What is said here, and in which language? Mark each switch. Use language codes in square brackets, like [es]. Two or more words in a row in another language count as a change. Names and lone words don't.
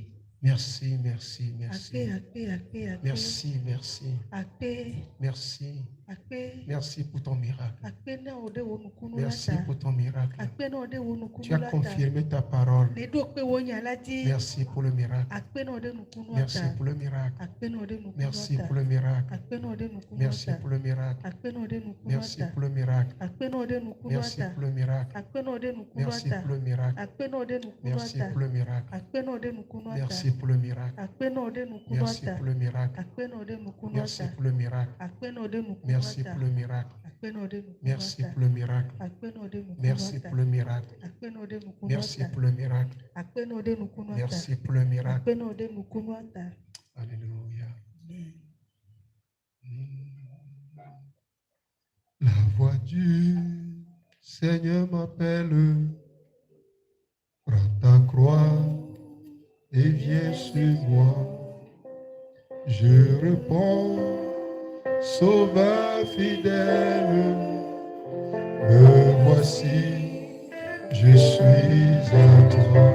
[fr] Merci, merci, merci. [ee] Akpe. [fr] Merci, merci. [ee] Akpe. [fr] Merci. [ee] Akpe. [fr] Merci pour ton miracle. [ee] Akpe na wo de wo nukunu la [fr] Merci [ee] ta. [fr] pour ton miracle. [ee] Akpe na wo de wo [fr] Tu [ee] nukunu [fr] as [ee] la ta. [fr] confirmé ta parole. [ee] Ne ɖo kpe wo nya la dzi. [fr] Merci pour le miracle. [ee] Akpe na wo de nukunu la [fr] Merci [ee] ta. [fr] pour le miracle. [ee] Akpe na wo de nukunu la [fr] Merci [ee] ta. [fr] pour le miracle. [ee] Akpe na wo de nukunu la [fr] Merci [ee] ta. [fr] pour le miracle. [ee] Akpe na wo de nukunu la [fr] Merci [ee] ta. [fr] pour le miracle. [ee] Akpe na wo de nukunu la [fr] Merci [ee] ta. [fr] pour le miracle. [ee] Akpe na wo de nukunu la [fr] Merci [ee] ta. [fr] pour le miracle. [ee] Akpe na wo de nukunu la [fr] Merci [ee] ta. [fr] pour le miracle. [ee] Akpe na wo de nukunu la ta. [fr] Merci pour le miracle. [ee] Akpe na wo de nukunu la [fr] Merci [ee] ta. [fr] pour le miracle. [ee] Akpe na wo de nukunu la [fr] Merci [ee] ta. [fr] pour le miracle. [ee] Akpe na wo de nukunu la [fr] Merci [ee] ta. [fr] pour le miracle. [ee] Akpe na wo de nukunu la [fr] Merci [ee] ta. [fr] pour le miracle. [ee] Akpe na wo de nukunu la [fr] Merci [ee] ta. [fr] pour le miracle. [ee] Akpe na wo de nukunu la [fr] Merci [ee] ta. [fr] pour le miracle. [ee] Akpe na wo de nukunu la ta. [fr] Merci pour le miracle. [ee] Akpe na wo de nukunu la ta. [fr] Alléluia. Amen. La voix du Seigneur m'appelle. Prends ta croix et viens sur moi. Je réponds, Sauveur fidèle, me voici, je suis à toi.